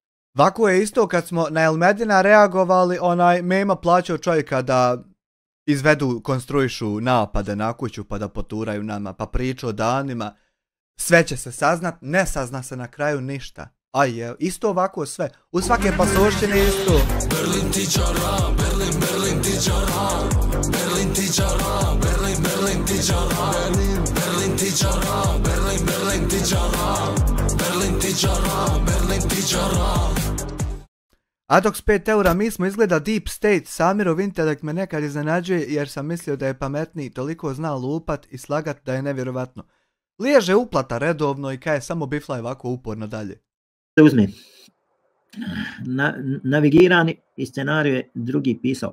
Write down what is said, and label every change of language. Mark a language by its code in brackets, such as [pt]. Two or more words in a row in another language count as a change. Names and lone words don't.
[bs] Ovako je isto kad smo na Elmedina reagovali, Mema plaćao čovjeka da izvedu, konstruišu napade na kuću pa da poturaju nama, pa priču o danima. Sve će se saznat, ne sazna se na kraju ništa. A je, isto ovako sve. U svake pasošćine isto. Berlin ti čara, Berlin, Berlin ti čara, Berlin ti čara, Berlin, Berlin ti čara, Berlin ti čara, Berlin, Berlin ti čara, Berlin ti čara, Berlin ti čara. Adox 5 eura, mi smo izgleda Deep State, Samirov intelekt me nekad iznenađuje jer sam mislio da je pametniji, toliko zna lupat i slagat da je nevjerovatno. Liježe uplata redovno i kaj samo bifla ovako uporno dalje. Uzmi. Navigirani i scenariju je drugi pisao.